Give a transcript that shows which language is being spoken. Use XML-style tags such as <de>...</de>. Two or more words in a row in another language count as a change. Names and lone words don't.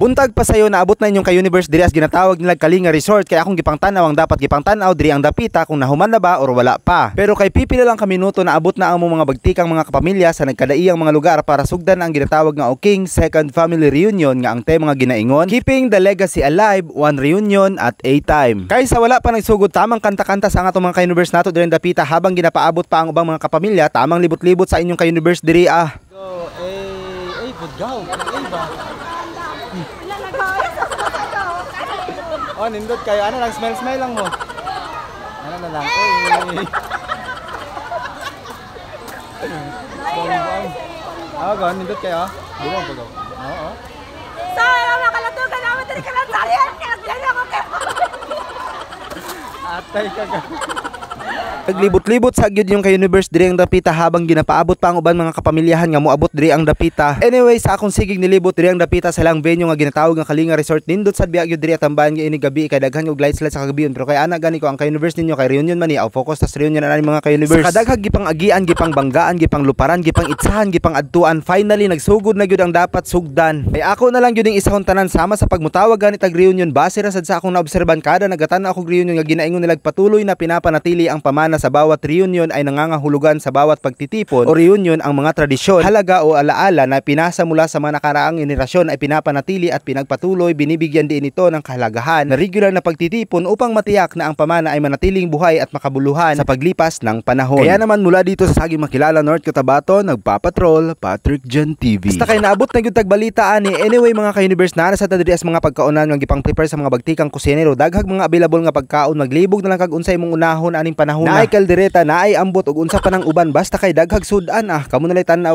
<ceb>Buntag pa sayo naabot na inyong ka-universe diri as ginatawag nila Kalinga Resort kay akong gipangtanaw ang dapat gipangtanaw diri ang dapita kung human na ba or wala pa. Pero kay pipila lang ka minuto na abot na ang mga bagtikang mga kapamilya sa nagkadaiyang mga lugar para sugdan ang ginatawag nga Oking Second Family Reunion nga ang tema nga ginaingon,</ceb> <en>Keeping the Legacy Alive, One Reunion at a Time.</en> <ceb>Kaysa wala pa nagsugod tamang kanta-kanta sa atong mga ka-universe nato diri dapita habang ginapaabot pa ang ubang mga kapamilya, tamang libot-libot sa inyong ka-universe diri ah.</ceb> <en>Go, good go.</en> <ceb>Ba? Oh, nindot kayo. Ano lang, smell lang mo. Ano na lang? Oh, go, nindot kayo. Buwang po, go. Oo. Saan ang makalatugan naman dari ka lang salihan? Yan ako kayo. Atay ka ka. Naglibot-libot sa gyud yung ka-universe diri ang dapita habang ginapaabot pa ang uban mga kapamilyahan nga moabot diri ang dapita. Anyway, sa akong sigig nilibot diri ang dapita sa lang venue nga ginatawag nga Kalinga Resort nindot sad biya gyud diri tambahan nga ini gabi kay daghan og lights sa kagabion pero kay ana gani ko ang ka-universe ninyo kay reunion man ni aw focus tas reunion na mga ka-universe. Sa kadaghag gipang agian, gipang banggaan, gipang luparan, gipang itsahan, gipang adtuan, finally nagsugod na gyud ang dapat sugdan. Ay ako na lang gyud ing isahon tanan sama sa pagmutawag ganit ag reunion base ra sad sa akong naobserban kada nagatan ako reunion nga ginaingon nila</ceb> <tl>patuloy na pinapanatili ang pamana sa bawat reunion ay nangangahulugan sa bawat pagtitipon o reunion ang mga tradisyon, halaga o alaala na pinasa mula sa mga nakaraang henerasyon ay pinapanatili at pinagpatuloy, binibigyan din ito ng kahalagahan na regular na pagtitipon upang matiyak na ang pamana ay manatiling buhay at makabuluhan sa paglipas ng panahon. Kaya naman mula dito sa saging makilala North Cotabato, nagpapatrol Patrick Jan TV.</tl> <ceb>Basta kay naabot na gyud tag balita ani. Anyway mga ka-universe na sa tadiri as mga pagkaonan nga gipang prepare sa mga bagtikang kusinero, daghag mga available nga pagkaon, maglibog na lang kag unsay mong unahon aning panahon na ay kaldereta na ay ambot og unsa pa nang uban basta kay daghag sudan kamo na lay tan-aw</ceb>